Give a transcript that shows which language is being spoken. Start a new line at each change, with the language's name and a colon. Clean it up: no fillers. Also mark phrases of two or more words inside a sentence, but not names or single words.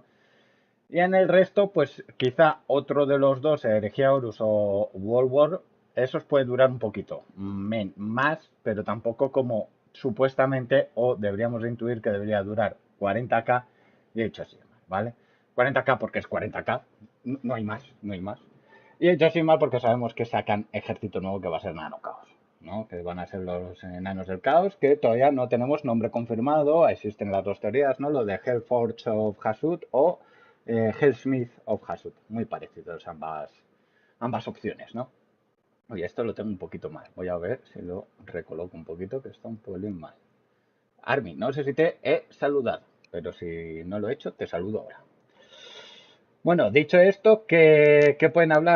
Spanish: Y en el resto, pues quizá otro de los dos, Herejía Horus o World War, esos puede durar un poquito más, pero tampoco como supuestamente o deberíamos de intuir que debería durar 40K y hecho así, ¿vale? 40K porque es 40K, no hay más, no hay más. Y hecho así mal porque sabemos que sacan ejército nuevo que va a ser Nano Caos, ¿no? Que van a ser los enanos del caos, que todavía no tenemos nombre confirmado. Existen las dos teorías, ¿no? Lo de Hellsmiths of Hashut o Hellsmiths of Hashut. Muy parecidos ambas opciones, ¿no? Oye, esto lo tengo un poquito mal. Voy a ver si lo recoloco un poquito, que está un pelín mal. Armin, no sé si te he saludado, pero si no lo he hecho, te saludo ahora. Bueno, dicho esto, ¿qué pueden hablar?